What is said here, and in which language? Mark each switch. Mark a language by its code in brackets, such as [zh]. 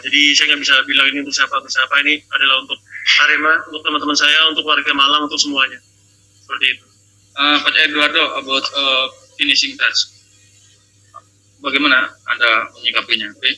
[id] Jadi saya nggak bisa bilang ini untuk siapa. Ini adalah untuk Arema, untuk teman-teman saya, untuk warga Malang, untuk semuanya. Seperti itu. [en] Coach Eduardo, about finishing touch. [id] Bagaimana Anda menyikapinya?